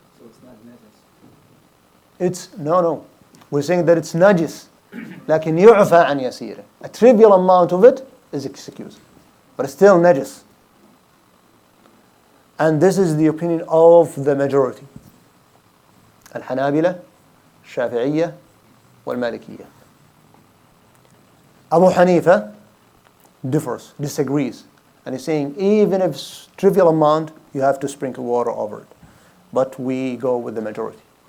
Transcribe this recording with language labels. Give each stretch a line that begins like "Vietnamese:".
English: So it's not najis. It's no. We're saying that it's najis.
Arabic: لكن يعفى عن يسيره.
English: A trivial amount of it is excused, but it's still najis. And this is the opinion of the majority.
Arabic: الحنابلة, الشافعية, والمالكية.
English: Abu Hanifa disagrees. And he's saying even if it's trivial amount, you have to sprinkle water over it. But we go with the majority.